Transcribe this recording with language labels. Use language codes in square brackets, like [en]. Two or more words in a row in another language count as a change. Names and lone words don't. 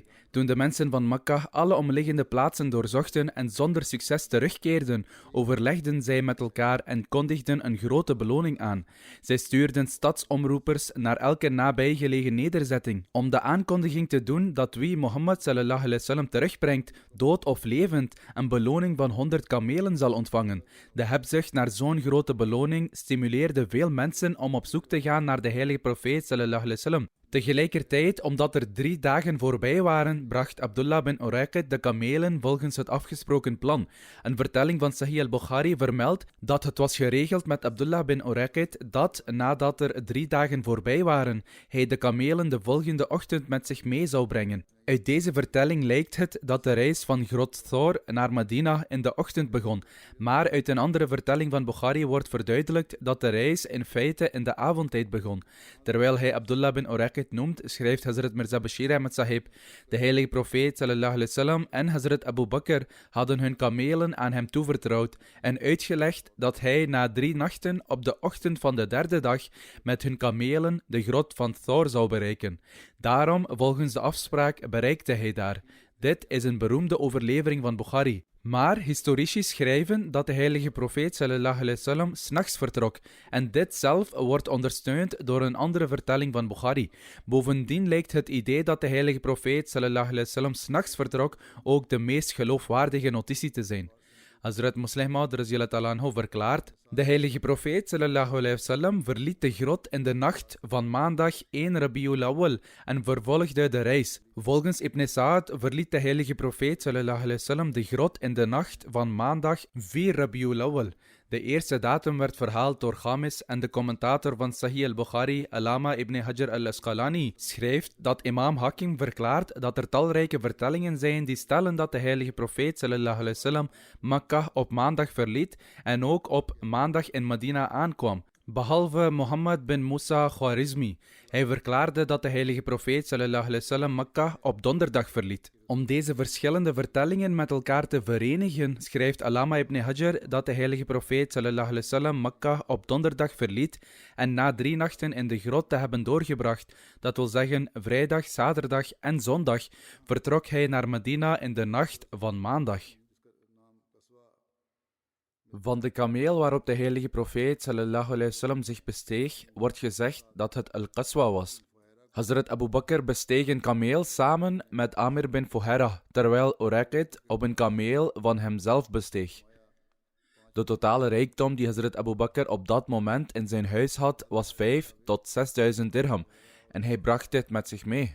[nl] Toen de mensen van Mekka alle omliggende plaatsen doorzochten en zonder succes terugkeerden, overlegden zij met elkaar en kondigden een grote beloning aan. Zij stuurden stadsomroepers naar elke nabijgelegen nederzetting om de aankondiging te doen dat wie Mohammed [ar] صلى الله عليه وسلم [nl] terugbrengt, dood of levend, een beloning van 100 kamelen zal ontvangen. De hebzucht naar zo'n grote beloning stimuleerde veel mensen om op zoek te gaan naar de heilige profeet [ar] صلى الله عليه وسلم. [nl] Tegelijkertijd, omdat er 3 dagen voorbij waren, bracht Abdullah bin Uraqid de kamelen volgens het afgesproken plan. Een vertelling van Sahih al-Bukhari vermeldt dat het was geregeld met Abdullah bin Uraqid dat, nadat er 3 dagen voorbij waren, hij de kamelen de volgende ochtend met zich mee zou brengen. Uit deze vertelling lijkt het dat de reis van grot Thor naar Medina in de ochtend begon, maar uit een andere vertelling van Bukhari wordt verduidelijkt dat de reis in feite in de avondtijd begon. Terwijl hij Abdullah bin Uraqid noemt, schrijft Hazrat Mirza Bashir Ahmad Sahib: de heilige profeet [ar] صلى الله عليه وسلم [nl] en Hazrat Abu Bakr hadden hun kamelen aan hem toevertrouwd en uitgelegd dat hij na 3 nachten op de ochtend van de 3e dag met hun kamelen de grot van Thor zou bereiken. Daarom, volgens de afspraak, bereikte hij daar. Dit is een beroemde overlevering van Bukhari. Maar historici schrijven dat de heilige profeet [ar] صلى الله عليه وسلم [nl] 's nachts vertrok en dit zelf wordt ondersteund door een andere vertelling van Bukhari. Bovendien lijkt het idee dat de heilige profeet [ar] صلى الله عليه وسلم [nl] 's nachts vertrok ook de meest geloofwaardige notitie te zijn. Hazrat Musleh Maud [ar] رضي الله تعالى عنه [nl] verklaart: de heilige profeet [ar] صلى الله عليه وسلم [nl] verliet de grot in de nacht van maandag 1 Rabiul Awwal en vervolgde de reis. Volgens Ibn Sa'ad verliet de heilige profeet [ar] صلى الله عليه وسلم [nl] de grot in de nacht van maandag 4 Rabiul Awwal. De eerste datum werd verhaald door Ghamis en de commentator van Sahih al-Bukhari, Allama ibn Hajar al-Asqalani, schrijft dat imam Hakim verklaart dat er talrijke vertellingen zijn die stellen dat de heilige profeet [ar] صلى الله عليه وسلم [nl] Makkah op maandag verliet en ook op maandag in Medina aankwam. Behalve Mohammed bin Musa Khwarizmi. Hij verklaarde dat de heilige profeet [ar] صلى الله عليه وسلم [nl] Makkah op donderdag verliet. Om deze verschillende vertellingen met elkaar te verenigen, schrijft Allama ibn Hajar dat de heilige profeet [ar] صلى الله عليه وسلم [nl] Makkah op donderdag verliet en na 3 nachten in de grot te hebben doorgebracht, dat wil zeggen vrijdag, zaterdag en zondag, vertrok hij naar Medina in de nacht van maandag. Van de kameel waarop de heilige profeet [ar] صلى الله عليه وسلم [nl] zich besteeg, wordt gezegd dat het Al-Qaswa was. Hazrat Abu Bakr besteeg een kameel samen met Amir bin Fuhairah, terwijl Uraqid op een kameel van hemzelf besteeg. De totale rijkdom die Hazrat Abu Bakr op dat moment in zijn huis had, was 5 tot 6000 dirham, en hij bracht dit met zich mee.